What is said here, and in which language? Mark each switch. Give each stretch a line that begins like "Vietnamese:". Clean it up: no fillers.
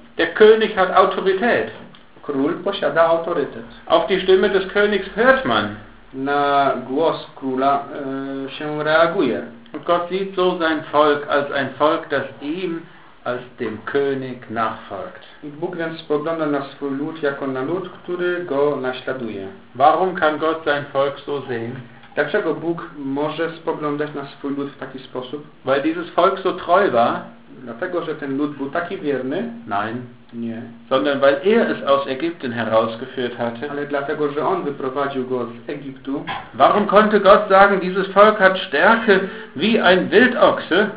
German: Der König hat Autorität.
Polish: Król posiada autorytet.
German: Auf die Stimme des Königs hört man.
Polish: Na głos króla się reaguje.
German: Und Gott sieht so sein Volk als ein Volk, das ihm als dem König nachfolgt.
Polish: Bóg więc spogląda na swój lud jako na lud, który go naśladuje.
German: Warum kann Gott sein Volk so sehen?
Polish: Dlaczego Bóg może spoglądać na swój lud w taki sposób?
German: Weil dieses Volk so treu war.
Polish: Dlatego, że ten lud był taki wierny.
German: Nein.
Polish: Nie.
German: Sondern weil er es aus Ägypten herausgeführt hatte.
Polish: Ale dlatego, że on wyprowadził go z Egiptu.
German: Warum konnte Gott sagen, dieses Volk hat Stärke wie ein Wildochse?